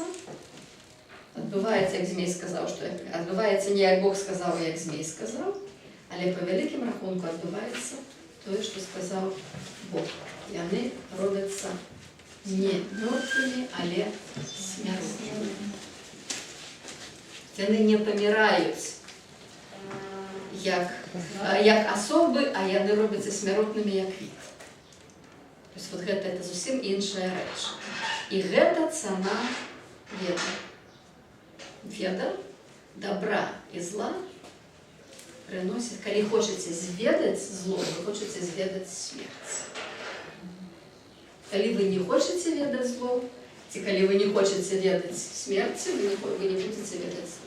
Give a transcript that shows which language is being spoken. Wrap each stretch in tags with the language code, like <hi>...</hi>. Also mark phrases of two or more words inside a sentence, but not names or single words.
<be>Адбываецца, як змей сказаў, што адбываецца не як Бог сказаў, як змей сказаў, але па вялікім рахунку адбываецца тое, што сказаў Бог. Яны робяцца не мёртвымі, але смерцнымі. Яны не паміраюць як асобы, а яны робяцца смяротнымі як від. Тобто вот гэта зусім іншая рэч. І гэта цана веда. Веда добра і зла приносит, калі хочаце зведаць зло, вы хочаце зведаць смерць. Калі вы не хочаце ведаць зло, ці калі вы не хочаце ведаць смерці, вы не будете ведаць зло.</be>